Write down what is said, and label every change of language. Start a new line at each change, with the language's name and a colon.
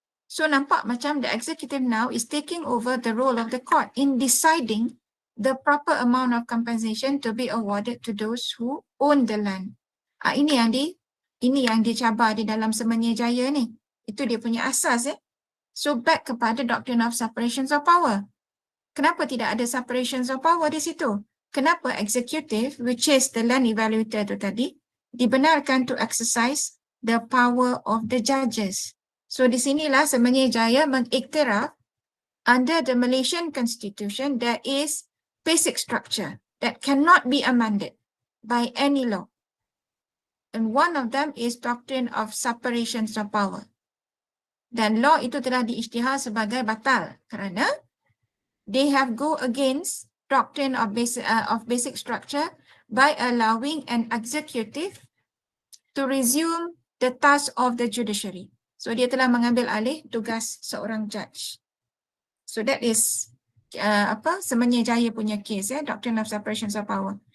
English: So
Malay: nampak macam
English: the executive now is taking over the role of the court in deciding the proper amount of compensation to be awarded to those who own the land.
Malay: Ini yang dicabar di dalam Semenyi Jaya ni. Itu dia punya asas
English: So back
Malay: kepada
English: doctrine of separations of power.
Malay: Kenapa tidak ada separations of power di situ? Kenapa
English: executive, which is the land evaluator
Malay: tu tadi, dibenarkan
English: to exercise the power of the judges? So
Malay: di sinilah
English: Semenyi Jaya
Malay: mengiktiraf
English: under the Malaysian Constitution there is basic structure that cannot be amended by any law. And one of them is doctrine of separations of power.
Malay: Dan law itu telah diisytihar sebagai batal kerana
English: they have go against doctrine of basic structure by allowing an executive to resume the task of the judiciary.
Malay: So dia telah mengambil alih tugas seorang judge.
English: So that is Semenyi Jaya
Malay: punya
English: case doctrine of separations of power.